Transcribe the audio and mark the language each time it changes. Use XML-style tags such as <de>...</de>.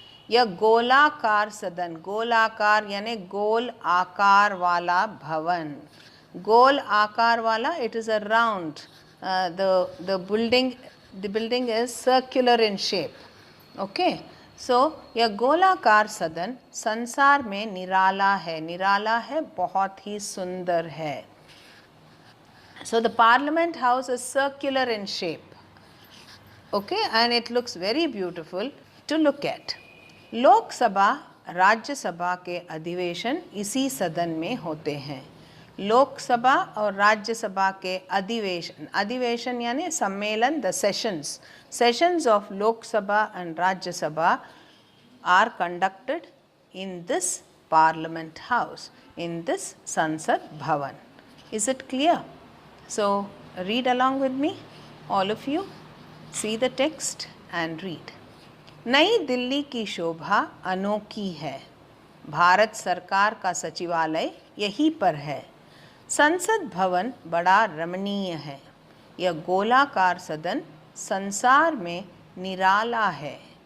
<hi>यह गोलाकार सदन, गोलाकार यानी गोल आकार वाला भवन, गोल आकार वाला,</hi> <en>it is a round, the building is circular in shape.</en> <hi>Okay, so यह गोलाकार सदन संसार में निराला है, निराला है, बहुत ही सुंदर है.</hi> <en>So the Parliament House is circular in shape. Okay, and it looks very beautiful to look at.</en> <hi>Lok Sabha Rajya Sabha के अधिवेशन इसी सदन में होते हैं. लोकसभा और राज्यसभा के अधिवेशन, अधिवेशन यानी सम्मेलन,</hi> <en>The sessions of Lok Sabha and Rajya Sabha are conducted in this parliament house, in this Sansad Bhavan. Is it clear? So read along with me, all of you. See the text and read.</en> <hi>नई दिल्ली की शोभा अनोखी है. भारत सरकार का सचिवालय यहीं पर है. संसद भवन बड़ा रमणीय है. यह गोलाकार सदन संसार में निराला है.</hi>